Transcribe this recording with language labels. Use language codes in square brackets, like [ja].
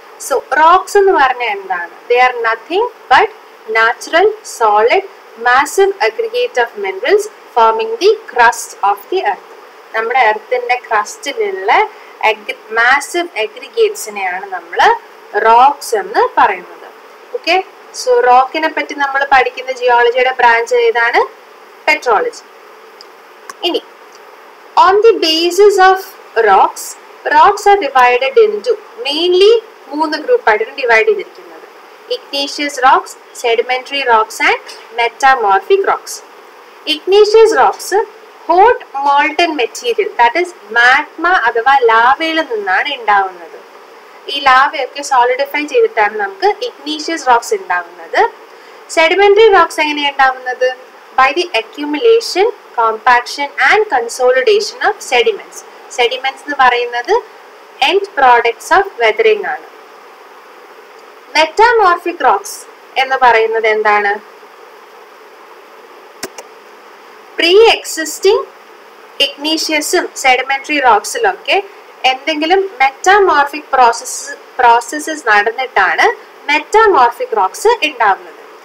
[en] so rocks [ml] എന്ന് പറഞ്ഞാൽ എന്താണ്? [en] They are nothing but natural solid massive aggregate of minerals forming the crust of the earth. [ml] നമ്മുടെ എർത്തിന്റെ ക്രസ്റ്റിലുള്ള massive അഗ്രിഗേറ്റ്സിനെയാണ് നമ്മൾ rocks എന്ന് പറയുന്നത്. ഓക്കെ, സോ റോക്കിനെ പറ്റി നമ്മൾ പഠിക്കുന്ന ജിയോളജിയുടെ ബ്രാഞ്ച് ഏതാണ്? പെട്രോളജി. [en] ഇനി on the basis of rocks are divided into mainly [ml] മൂന്ന് ഗ്രൂപ്പ് ആയിട്ടാണ് ഡിവൈഡ് ചെയ്തിരിക്കുന്നത്. [en] Igneous rocks, sedimentary rocks and metamorphic rocks. Igneous rocks hot molten material that is magma [ml] അഥവാ ലാവയിൽ നിന്നാണ് ഉണ്ടാവുന്നത്. ഈ ലാവയൊക്കെ സോളിഡിഫൈ ചെയ്തിട്ടാണ് നമുക്ക് ഇഗ്നീഷ്യസ് റോക്സ് ഉണ്ടാവുന്നത്. സെഡിമെന്ററി റോക്സ് എങ്ങനെയാണ് ഉണ്ടാവുന്നത്? [en] by the accumulation, compaction and consolidation of sediments. Sediments [ml] എന്ന് പറയുന്നത് [en] end products of weathering ആണ്. [ml] Metamorphic rocks എന്ന് പറയുന്നത് എന്താണ്? Pre-existing igneousഉം sedimentary rocksലൊക്കെ എന്തെങ്കിലും മെറ്റാമോർഫിക് പ്രോസസ്സസ് നടന്നിട്ടാണ് മെറ്റാമോർഫിക് റോക്സ് ഉണ്ടാവുന്നത്.